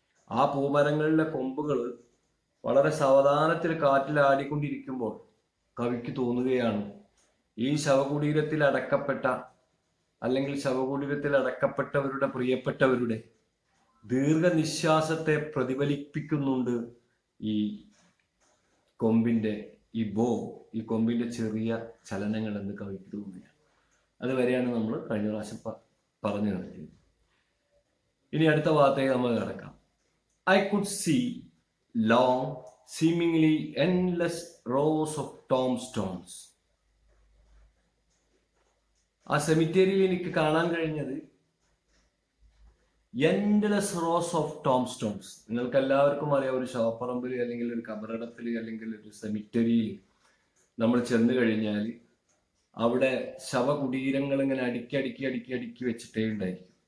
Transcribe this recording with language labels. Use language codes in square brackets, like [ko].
[ml] ആ പൂമരങ്ങളിലെ കൊമ്പുകൾ വളരെ സാവധാനത്തിൽ കാറ്റിൽ ആടിക്കൊണ്ടിരിക്കുമ്പോൾ കവിക്ക് തോന്നുകയാണ് ഈ ശവകുടീരത്തിൽ അടക്കപ്പെട്ട അല്ലെങ്കിൽ ശവകുടീരത്തിൽ അടക്കപ്പെട്ടവരുടെ പ്രിയപ്പെട്ടവരുടെ ദീർഘനിശ്വാസത്തെ പ്രതിഫലിപ്പിക്കുന്നുണ്ട് ഈ കൊമ്പിന്റെ ഈ കൊമ്പിന്റെ ചെറിയ ചലനങ്ങൾ എന്ന് കവിക്ക് തോന്നുകയാണ്. അതുവരെയാണ് നമ്മൾ കഴിഞ്ഞ പ്രാവശ്യം പറഞ്ഞു നിർത്തിയത്. ഇനി അടുത്ത ഭാഗത്തേക്ക് നമ്മൾ കിടക്കാം. [en] I could see long, seemingly endless rows of tombstones. [ml] ആ സെമിത്തേരിയിൽ എനിക്ക് കാണാൻ കഴിഞ്ഞത് [en] Endless rows of tombstones. [ml] നിങ്ങൾക്ക് എല്ലാവർക്കും അറിയാം, ഒരു ശവപ്പറമ്പിൽ അല്ലെങ്കിൽ ഒരു കബറിടത്തിൽ അല്ലെങ്കിൽ ഒരു സെമിറ്ററിയിൽ നമ്മൾ ചെന്ന് കഴിഞ്ഞാൽ അവിടെ ശവകുടീരങ്ങൾ ഇങ്ങനെ അടുക്കി വെച്ചിട്ടേ ഉണ്ടായിരിക്കും.